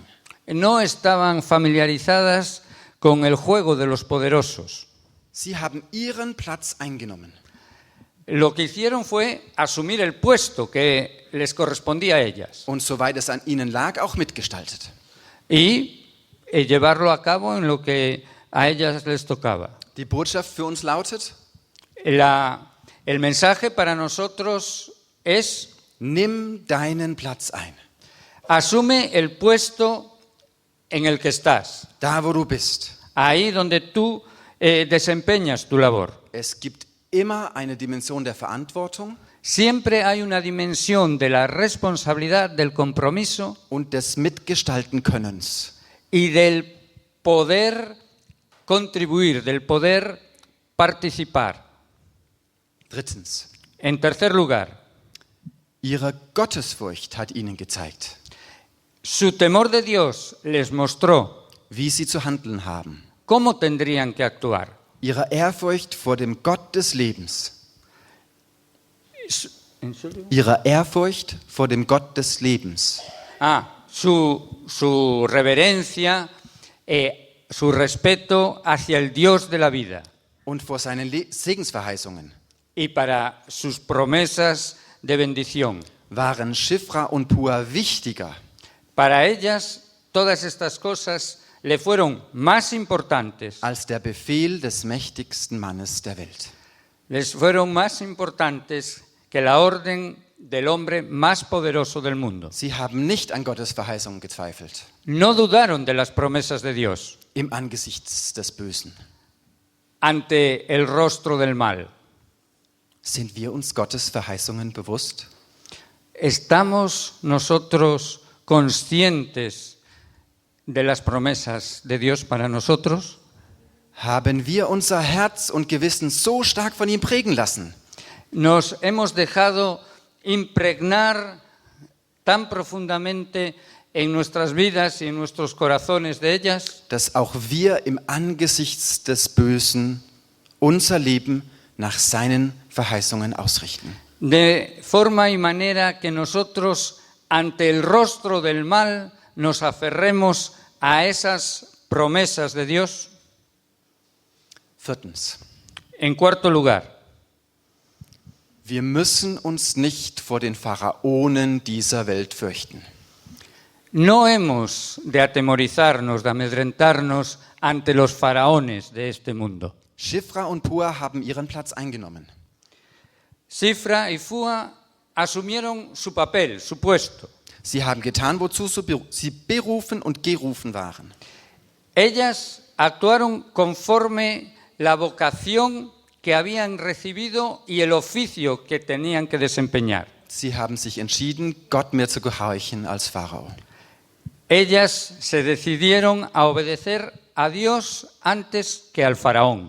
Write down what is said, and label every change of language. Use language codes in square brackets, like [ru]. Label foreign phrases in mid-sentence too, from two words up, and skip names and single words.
[es] No estaban familiarizadas con el juego de los poderosos. [de] Sie haben ihren Platz eingenommen. [es] Lo que hicieron fue asumir el puesto que les correspondía a ellas [de] Und soweit es an ihnen lag, auch mitgestaltet. [es] y llevarlo a cabo en lo que a ellas les tocaba. [de] Die Botschaft für uns lautet: [es] El mensaje para nosotros es: [de] Nimm deinen Platz ein. [es] asume el puesto en el que estás, [de] Da, wo du bist. [es] ahí donde tú desempeñas tu labor. [de] Es gibt immer eine Dimension der Verantwortung [es] Siempre hay una dimensión de la responsabilidad, del compromiso [de] und des Mitgestalten-Könnens. [es] y del poder contribuir, del poder participar. [de] Drittens. [es] En tercer lugar, [de] Ihre Gottesfurcht hat ihnen gezeigt, [es] su temor de Dios les mostró [de] wie sie zu handeln haben. [es] cómo tendrían que actuar. [de] Ihre Ehrfurcht vor dem Gott des Lebens. Ihre Ehrfurcht vor dem Gott des Lebens. [es] Su reverencia, su respeto hacia el Dios de la vida [de] Und vor seinen Segensverheißungen [es] y para sus promesas de bendición. [de] waren Shifra und Pua wichtiger [es] Para ellas, todas estas cosas le fueron más importantes, [de] als der Befehl des mächtigsten Mannes der Welt. [es] les fueron más importantes que la orden del hombre más poderoso del mundo. [de] Sie haben nicht an Gottes Verheißungen gezweifelt, [es] No dudaron de las promesas de Dios [de] im Angesicht des Bösen. [es] ante el rostro del mal. [de] Sind wir uns Gottes Verheißungen bewusst? [es] ¿Estamos nosotros conscientes de las promesas de Dios para nosotros? [de] Haben wir unser Herz und Gewissen so stark von ihm prägen lassen, [es] ¿Nos hemos dejado impregnar tan profundamente en nuestras vidas y en nuestros corazones de ellas, [de] dass auch wir im Angesicht des Bösen unser Leben nach seinen Verheißungen ausrichten? [es] de forma y manera que nosotros ante el rostro del mal nos aferremos a esas promesas de Dios? [de] Viertens. [es] En cuarto lugar, [de] Wir müssen uns nicht vor den Pharaonen dieser Welt fürchten. [es] no hemos de atemorizarnos, de amedrentarnos ante los faraones de este mundo. [de] Shifra und Pua haben ihren Platz eingenommen. [es] Sifra y Fua asumieron su papel, su puesto. [de] Sie haben getan, wozu sie berufen und gerufen waren. [es] Ellas actuaron conforme la vocación que habían recibido y el oficio que tenían que desempeñar. [de] Sie haben sich entschieden, Gott mehr zu gehorchen als Pharao. [es] Ellas se decidieron a obedecer a Dios antes que al faraón,